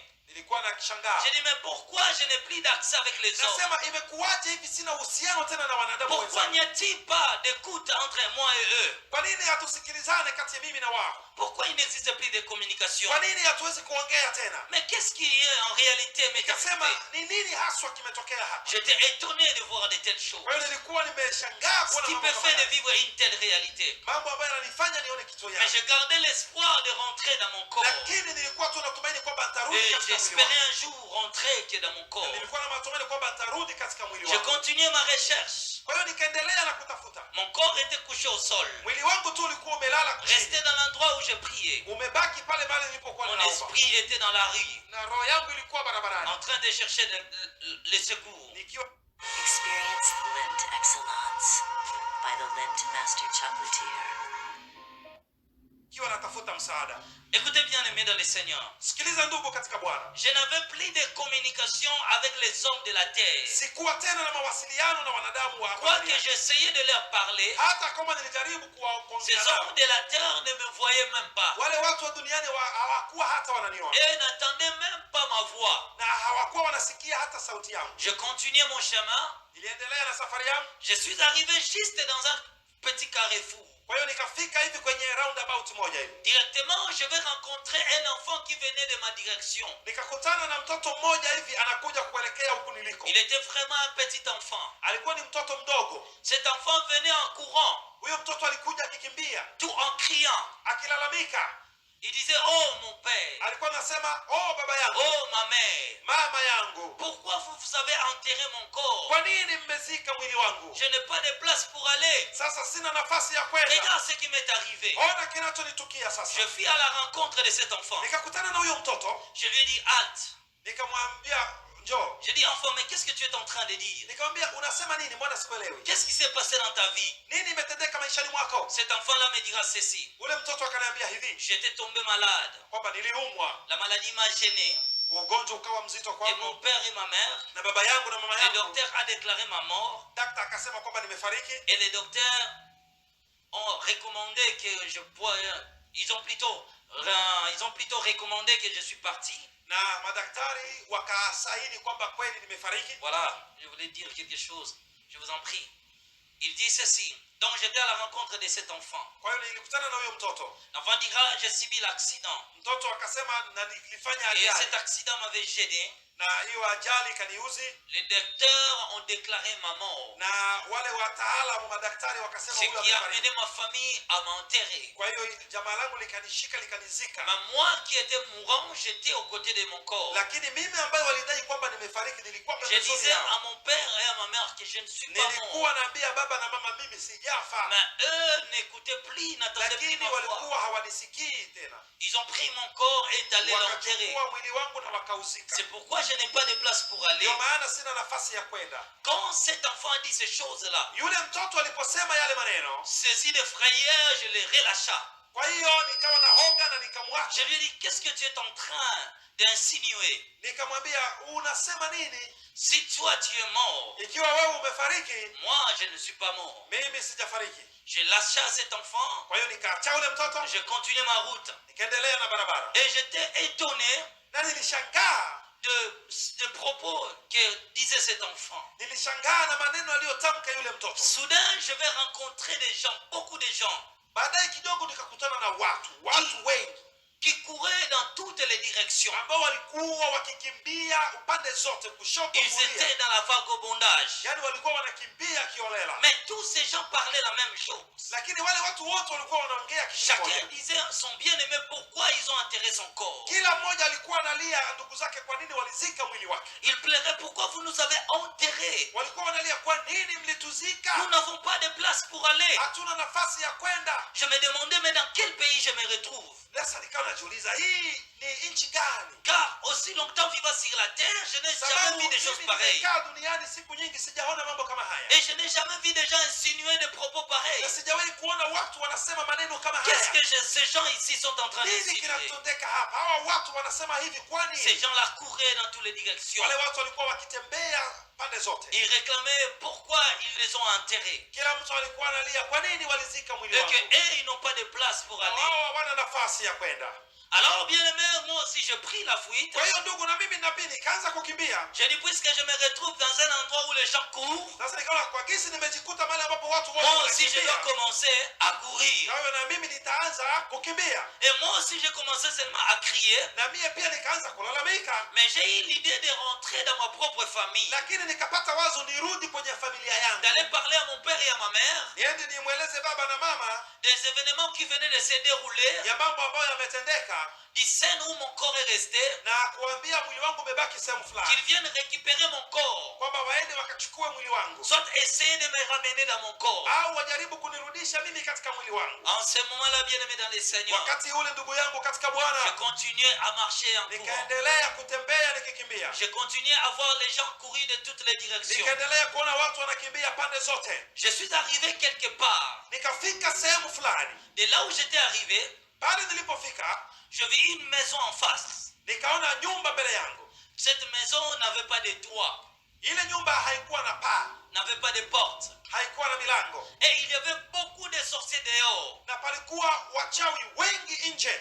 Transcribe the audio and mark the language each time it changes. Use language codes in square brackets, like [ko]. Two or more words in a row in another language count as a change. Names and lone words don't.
[sw] Nilikuwa na kishangaa, [fr] J'ai dit, mais pourquoi je n'ai plus d'accès avec les hommes? [sw] nasema imekuwaje hivi sina uhusiano tena na wanadamu [fr] Pourquoi [sw] wenzangu? [fr] n'y a-t-il pas d'écoute entre moi et eux? [sw] Kwa nini hatusikilizane kati ya mimi na wao? [fr] Pourquoi il n'existe plus de communication? [sw] Kwa nini hatuwezi kuongea tena? [fr] Mais qu'est-ce qui est en réalité m'est [sw] Nikasema [fr] arrivé? [sw] ni nini haswa kimetokea hapa? [fr] J'étais étonné de voir de telles choses. [sw] Kwa hiyo nilikuwa nimeshangaa [fr] Ce [sw] kuona [fr] qui [sw] mambo [fr] peut [sw] kama [fr] faire de [sw] haya. [fr] vivre une telle réalité. [sw] Mambo ambayo yananifanya nione kitu [fr] Mais [sw] yake. [fr] je gardais l'espoir de rentrer dans mon corps. [sw] Lakini nilikuwa tu natumaini kwamba nitarudi [fr] Et [sw] katika mwili [fr] j'espérais [sw] wangu. [fr] un jour rentrer que dans mon corps. [sw] Nilikuwa na matumaini kwamba nitarudi katika mwili [fr] Je [sw] wangu. [fr] continuais ma recherche. [sw] Kwa hiyo nikaendelea na kutafuta. [fr] Mon corps était couché au sol. [sw] Mwili wangu tu ulikuwa umelala chini. [fr] Resté dans l'endroit où je priais. [sw] Umebaki pale pale nilipokuwa [fr] Mon [sw] ninaomba. [fr] esprit était dans la rue, [sw] Na roho yangu ilikuwa barabarani. [fr] en train de chercher les secours. [sw] Nikiwa [en] Experience Lindt Excellence by the Lindt Master Chocolatier. [sw] natafuta msaada. [fr] Écoutez bien, aimés dans le Seigneur. [sw] Sikiliza ndugu katika Bwana. [fr] Je n'avais plus de communication avec les hommes de la terre. [sw] Sikuwa tena na mawasiliano na wanadamu wa hapa [fr] Quoique [sw] duniani. [fr] j'essayais de leur parler, [sw] Hata kama nilijaribu [fr] ces [sw] kuongea [fr] hommes [sw] nao, [fr] de la terre ne me voyaient même pas. [sw] wale watu wa duniani hawakuwa hata wananiona [fr] Et n'entendaient même pas ma voix. [sw] na hawakuwa wanasikia hata sauti yangu. [fr] Je continuais mon chemin. [sw] Niliendelea na safari yangu. [fr] Je suis arrivé juste dans un petit carrefour. [sw] Kwa hiyo nikafika hivi kwenye roundabout moja hivi. [fr] Directement, je vais rencontrer un enfant qui venait de ma direction. [sw] Nikakutana na mtoto mmoja hivi anakuja kuelekea huku niliko. [fr] Il était vraiment un petit enfant. [sw] Alikuwa ni mtoto mdogo. [fr] Cet enfant venait en courant, [sw] Huyo mtoto alikuja akikimbia, [fr] tout en criant. [sw] akilalamika. [fr] Il disait, oh mon père, [sw] Alikuwa anasema, "Oh baba yangu, [fr] oh ma mère, [sw] mama yangu, [fr] pourquoi vous avez enterré mon corps? [sw] kwa nini mmezika mwili wangu? [fr] Je n'ai pas de place pour aller. [sw] Sasa sina nafasi ya kwenda. [fr] Regarde ce qui m'est arrivé." [sw] Ona kinachonitukia sasa." [fr] Je fus à la rencontre de cet enfant. [sw] Nikakutana na huyo mtoto, [fr] Je lui ai dit, halte. [sw] nikamwambia, "Njoo." [fr] J'ai dit, enfant, mais qu'est-ce que tu es en train de dire? [sw] Nikamwambia, "Unasema nini? Mbona sikuelewi? [fr] Qu'est-ce qui s'est passé dans ta vie? [sw] Nini imetendeka maishani mwako?" [fr] Cet enfant-là me dira ceci. [sw] Ule mtoto akaniambia hivi, [fr] J'étais tombé malade. [sw] kwamba niliumwa, [fr] La maladie m'a gêné. [sw] ugonjwa ukawa mzito [fr] Et mon [sw] kwangu, [fr] père et ma mère, [sw] na baba yangu na mama [fr] le [sw] yangu. [fr] docteur a déclaré ma mort. [sw] Daktari akasema kwamba nimefariki, [fr] Et les docteurs ont recommandé que je pourrais... Ils ont plutôt recommandé que je suis parti. [sw] na madaktari wakasaini kwamba kweli nimefariki. [fr] Voilà, je voulais dire quelque chose. Je vous en prie. Il dit ceci. Donc j'étais à la rencontre de cet enfant. [sw] Kwa hiyo nilikutana na huyo mtoto. [fr] L'enfant dira, j'ai subi l'accident. [sw] Mtoto akasema na nilifanya [fr] Et cet [sw] ajali [fr] accident m'avait gêné. [sw] na hiyo ajali ikaniuzi, [fr] Les docteurs ont déclaré ma mort. [sw] na wale wataalamu madaktari wakasema [fr] Ce [sw] huyo [fr] qui a [sw] amefariki. [fr] amené ma famille à m'enterrer. [sw] Kwa hiyo jamaa langu likanishika likanizika, [fr] Mais moi qui étais mourant, j'étais aux côtés de mon corps. [sw] lakini mimi ambaye walidai kwamba nimefariki nilikuwa [fr] Je [sw] pembezoni [fr] disais à [sw] yao. [fr] mon père et à ma mère que je ne suis pas mort. [sw] Nilikuwa naambia baba na mama mimi sijafa, [fr] Mais eux n'écoutaient plus, n'attendaient plus [sw] lakini [fr] ma voix. [sw] walikuwa hawanisikii tena. [fr] Ils ont pris mon corps et est allé l'enterrer. [sw] Wakachukua mwili wangu na wakauzika. [fr] C'est pourquoi je n'ai pas de place pour aller. [sw] Ndio maana sina nafasi ya kwenda. [fr] Quand cet enfant a dit ces choses-là, [sw] Yule mtoto aliposema yale maneno, [fr] saisi de frayeur, je les relâcha. [sw] kwa hiyo nikawa na hoga na nikamwacha. [fr] Je lui ai dit, qu'est-ce que tu es en train d'insinuer? [sw] Nikamwambia, unasema nini? [fr] Si toi tu es mort, [sw] Ikiwa wewe umefariki, [fr] moi je ne suis pas mort. [sw] mimi sijafariki. [fr] Je lâcha cet enfant, [sw] Kwa hiyo nikaacha ule mtoto, [fr] je continuais ma route. [sw] nikaendelea na barabara. [fr] Et j'étais étonné [sw] Na nilishangaa, [fr] de propos que disait cet enfant. [sw] nilishangaa na maneno aliyotamka yule mtoto. [fr] Soudain, je vais rencontrer des gens, beaucoup de gens, [sw] Baadaye kidogo nikakutana na watu wengi [fr] qui couraient dans toutes les directions. [sw] ambao walikuwa wakikimbia upande zote, kushoto [fr] Ils [sw] kulia, [fr] étaient dans la vagabondage. [sw] yani walikuwa wanakimbia kiolela. [fr] Mais tous ces gens parlaient la même chose. [sw] Lakini wale watu wote walikuwa wanaongea kitu [fr] Chacun [sw] kimoja. [fr] disait son bien-aimé pourquoi ils ont enterré son corps. [sw] Kila mmoja alikuwa analia ndugu zake kwa nini walizika mwili wake. [fr] Il plairait pourquoi vous nous avez enterrés. [sw] Walikuwa wanalia kwa nini mlituzika? [fr] Nous n'avons pas de place pour aller. [sw] Hatuna nafasi ya kwenda. [fr] Je me demandais mais dans quel pays je me retrouve. [sw] Sasa nikawa najiuliza hii ni nchi gani? [fr] Car aussi longtemps vivant sur la terre, je n'ai jamais [sw] Sababu [fr] vu des choses [sw] mimi [fr] pareilles. [sw] nimekaa duniani siku nyingi sijaona mambo kama haya. [fr] Et je n'ai jamais vu des gens insinuer des propos pareils. [sw] Na sijawahi kuona watu wanasema maneno kama [fr] Qu'est-ce [sw] haya. [fr] que ces gens ici sont en train [sw] Nini [fr] d'insinuer? [sw] kinatendeka hapa? Hawa watu wanasema hivi kwani? [fr] Ces gens-là couraient dans toutes les directions. [sw] Wale watu walikuwa wakitembea pande zote. [fr] Ils réclamaient pourquoi ils les ont enterrés. [sw] Kila mtu alikuwa analia kwa nini walizika mwili [fr] Et [sw] wake. [fr] qu'eux, ils n'ont pas de place pour aller. [sw] Wao hawana nafasi ya kwenda. [fr] Alors, bien aimé, moi aussi, je pris la fuite. [sw] Kwa hiyo ndugu, na mimi nabii nikaanza kukimbia. [fr] J'ai dit, puisque je me retrouve dans un endroit où les gens courent, [sw] Sasa nikaona kwa kisi nimejikuta mahali ambapo watu wote [fr] moi aussi, je [sw] wanakimbia. [fr] dois commencer à courir. [sw] Kwa hiyo na mimi nitaanza kukimbia. [fr] Et moi aussi, j'ai commencé seulement à crier. [sw] Na mimi pia nikaanza kulalamika. [fr] Mais j'ai eu l'idée de rentrer dans ma propre famille, [sw] Lakini nikapata wazo nirudi kwenye familia yangu. [fr] d'aller parler à mon père et à ma mère [sw] Niende nimweleze baba na mama [fr] des événements qui venaient de se dérouler, [sw] ya mambo ambayo yametendeka [fr] du scène où mon corps est resté, [sw] na kuambia mwili wangu umebaki sehemu [fr] qu'ils [sw] fulani. [fr] viennent récupérer mon corps, [sw] Kwamba waende wakachukue mwili wangu. [fr] soit essayer de me ramener dans mon corps. [sw] Au wajaribu kunirudisha mimi katika mwili wangu. [fr] En ce moment-là, bien aimé dans les Seigneurs, [sw] Wakati ule ndugu yangu katika [fr] je [sw] Bwana [fr] continuais à marcher en courant. [sw] nikaendelea kutembea nikikimbia. [fr] Je continuais à voir les gens courir de toutes les directions. [sw] Nikaendelea kuona watu wanakimbia pande zote. [fr] Je suis arrivé quelque part. [sw] Nikafika sehemu fulani. [fr] De là où j'étais arrivé, [sw] Pale nilipofika [fr] je vis une maison en face. [sw] nikaona nyumba mbele yangu. [fr] Cette maison n'avait pas de toit, [sw] Ile nyumba haikuwa na paa, [fr] n'avait pas de porte. [sw] haikuwa na milango, [fr] Et il y avait beaucoup de sorciers dehors. [sw] na palikuwa wachawi wengi nje.